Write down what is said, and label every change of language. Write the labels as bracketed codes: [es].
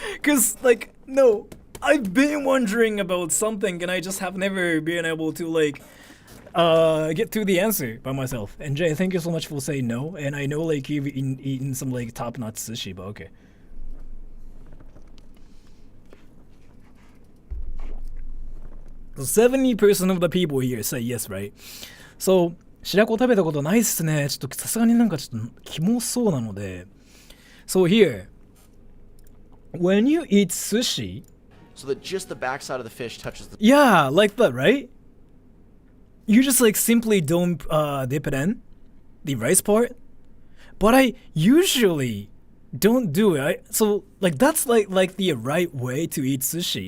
[en] Cause like, no, I've been wondering about something and I just have never been able to like get to the answer by myself. And Jay, thank you so much for saying no. And I know like you've eaten some like top-notch sushi, but okay. So 70% of the people here say yes, right? So [ja] 白子食べたことないっすね。ちょっとさすがになんかちょっとキモそうなので。 [en] So here, when you eat sushi, so that just the backside of the fish touches the... Yeah, like that, right? You just like simply don't dip it in, the rice part. But I usually don't do it. So like that's like the right way to eat sushi.